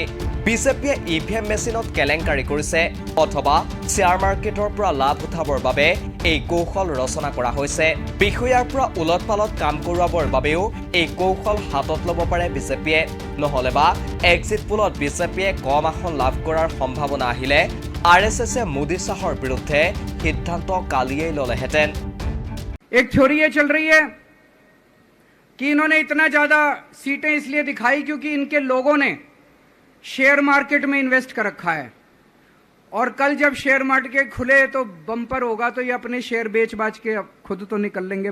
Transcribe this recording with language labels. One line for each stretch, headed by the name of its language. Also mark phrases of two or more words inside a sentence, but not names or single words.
Assamese: বিজেপিয়ে ইভিএম মেচিনত কেলেংকাৰী কৰিছে অথবা
English: share marketৰ
Assamese: পৰা লাভ উঠাবৰ বাবে এই কৌশল ৰচনা কৰা হৈছে। বিষয়াৰ পৰা ওলট পালত কাম কৰোৱাবৰ বাবেও এই কৌশল হাতত ল'ব পাৰে বিজেপিয়ে। নহ'লে বা
English: exit pollত
Assamese: বিজেপিয়ে কম আসন লাভ কৰাৰ সম্ভাৱনা আহিলে আৰএছএছে মোদী শাহৰ বিৰুদ্ধে সিদ্ধান্ত কালিয়েই ল'লেহেঁতেন।
Hindi: एक थ्योरी ये चल रही है कि इन्होंने इतना ज्यादा सीटें इसलिए दिखाई क्योंकि इनके लोगों ने
English: share market
Hindi: में इन्वेस्ट कर रखा है, और कल जब
English: share market
Hindi: खुले तो बम्पर होगा, तो ये अपने शेयर बेच बाच के खुद तो निकल लेंगे।